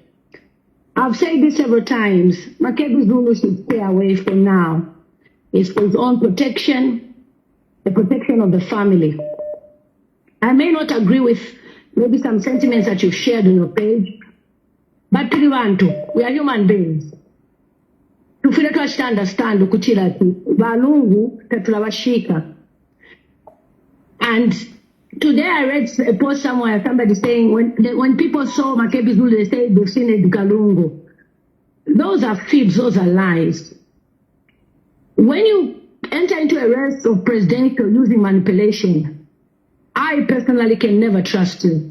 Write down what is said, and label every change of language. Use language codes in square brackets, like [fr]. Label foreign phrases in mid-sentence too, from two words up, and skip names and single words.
[en] I've said this several times. Makebi Zulu should stay away for now. It's for his own protection, the protection of the family. I may not agree with maybe some sentiments that you've shared on your page, but we are human beings. [bem] Tufile understand ukuchira ati balungu tatulabashika. [en] And today I read a post somewhere, somebody saying when people saw Makebi Zulu, they say they've seen Edgar Lungu. Those are fibs, those are lies. When you enter into a race of presidential using manipulation, I personally can never trust you.